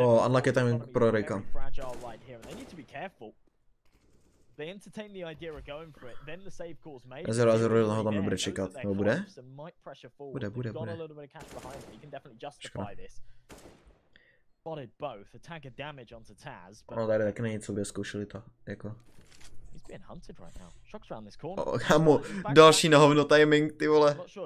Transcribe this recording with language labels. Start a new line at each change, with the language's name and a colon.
Czech: unlucky timing pro Rayka.
English: Fragile right here, and they need to be careful. They entertain the idea of going for it, then the save call's made.
Czech: 0-0 ho tam nebude čekat, nebo bude? Bude.
English: He can definitely justify this. Spotted both, a tag of damage onto Taz.
Czech: No tady taky není, co by zkoušeli to, jako.
English: He's being hunted right now. Shocks around this corner.
Czech: Oh, kámo, další na hovno timing, ty vole.